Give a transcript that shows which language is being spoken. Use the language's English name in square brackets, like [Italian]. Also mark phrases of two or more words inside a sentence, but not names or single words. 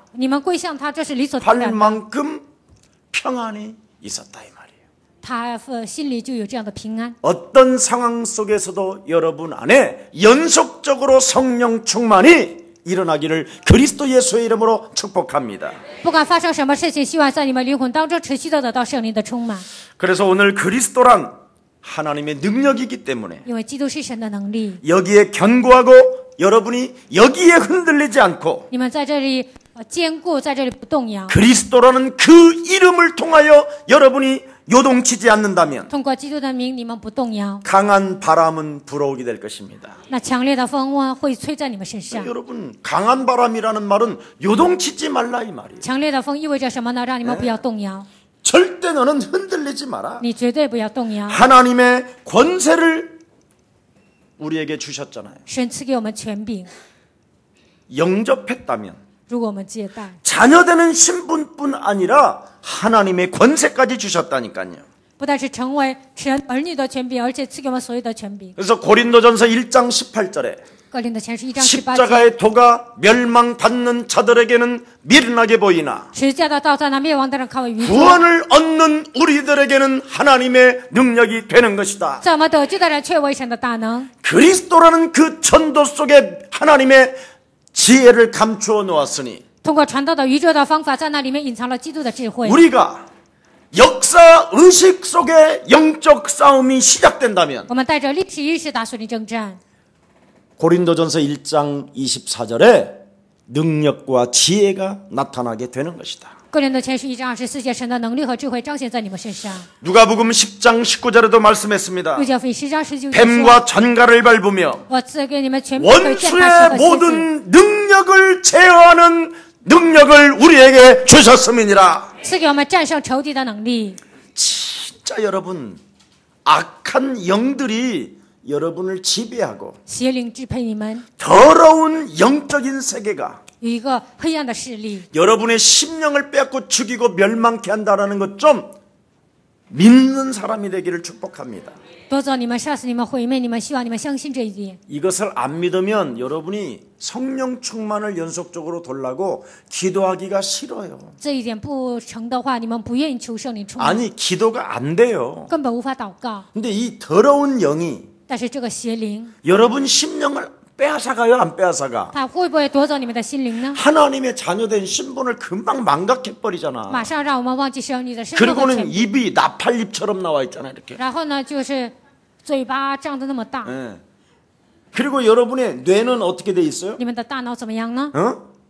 [Chinese] 你们归向他，这是理所当 [Korean] 할 [Chinese] 然的。 [Korean] 만큼 평안이 있었다 이 말이에요. [Chinese] 他心里就有这样的平安。 [Korean] 어떤 상황 속에서도 여러분 안에 연속적으로 성령 충만이 일어나기를 그리스도 예수의 이름으로 축복합니다. [Chinese] 不管发生什么事情，希望在你们灵魂当中持续的得到圣灵的充满。 [Korean] 그래서 오늘 그리스도란 하나님의 능력이기 때문에 [Chinese] 因为基督是神的能力， [Korean] 여기에 견고하고 여러분이 여기에 흔들리지 않고 [Chinese] 你们在这里坚固，在这里不动摇。 [Korean] 그리스도라는 그 이름을 통하여 여러분이 요동치지 않는다면 [Chinese] 通过基督的名，你们不动摇， [Korean] 강한 바람은 불어오게 될 것입니다. [Chinese] 那强烈的风会吹在你们身上。 [Korean] 여러분 강한 바람이라는 말은 요동치지 말라 이 말이에요. [Chinese] 强烈的风意味着什么呢？让你们不要动摇， [Korean] 절대 너는 흔들리지 마라. [Chinese] 你绝对不要动摇。 [Korean] 하나님의 권세를 우리에게 주셨잖아요. [Chinese] 神赐给我们权柄， [Korean] 영접했다면 [Chinese] 如果我们接待， [Korean] 자녀되는 신분뿐 아니라 하나님의 권세까지 주셨다니까요. [Chinese] 不但是成为神儿女的权柄，而且赐给我们所有的权柄。 [Korean] 그래서 고린도전서 1장 18절에 [Chinese] 哥林多前书1章18节， [Korean] 십자가의 도가 멸망받는 자들에게는 미련하게 보이나 [Chinese] 十字架的道在那灭亡的人看为愚拙， [Korean] 구원을 얻는 우리들에게는 하나님의 능력이 되는 것이다. [Chinese] 在我们得救的人却为神的大能。 [Korean] 그리스도라는 그 천도 속에 하나님의 지혜를 감추어 놓았으니 [Chinese] 通过传道的愚拙的方法，在那里面隐藏了基督的智慧。 [Korean] 우리가 역사 의식 속에 영적 싸움이 시작된다면 [Chinese] 我们带着历史意识打属灵征战。 [Korean] 고린도전서 1장 24절에 능력과 지혜가 나타나게 되는 것이다. [Chinese] 哥林多前书1章24节，神的能力和智慧彰显在你们身上。 [Korean] 누가복음 10장 19절에도 말씀했습니다. [Chinese] 路加福音10章19节说， [Korean] 뱀과 전갈을 밟으며 [Chinese] 我赐给你们权柄，可以践踏蛇 [Korean] 원수의 [Chinese] 和蝎子， [Korean] 모든 능력을 제어하는 능력을 우리에게 주셨음이니라. [Chinese] 赐给我们战胜仇敌的能力。 [Korean] 진짜 여러분 악한 영들이 여러분을 지배하고 [Chinese] 邪灵支配你们， [Korean] 더러운 영적인 세계가 [Chinese] 有一个黑暗的势力， [Korean] 여러분의 심령을 빼앗고 죽이고 멸망케 한다라는 것 좀 믿는 사람이 되기를 축복합니다. [Chinese] 夺走你们，杀死你们，毁灭你们。希望你们相信这一点。 [Korean] 이것을 안 믿으면 여러분이 성령 충만을 연속적으로 돌라고 기도하기가 싫어요. [Chinese] 这一点不成的话，你们不愿意求圣灵充满， [Korean] 아니 기도가 안 돼요. [Chinese] 根本无法祷告。 [Korean] 근데 이 더러운 영이 [Chinese] 但是这个邪灵， [Korean] 여러분 심령을 빼앗아가요, 안 빼앗아가? [Chinese] 他会不会夺走你们的心灵呢？ [Korean] 하나님의 자녀된 신분을 금방 망각해버리잖아. [Chinese] 马上让我们忘记神你的身份和 [Korean] 그리고는 [Chinese] 权柄。 [Korean] 입이 나팔잎처럼 나와 있잖아, 이렇게. [Chinese] 然后呢，就是嘴巴张得那么大， [Korean] 예. 그리고 여러분의 뇌는 어떻게 돼 있어요?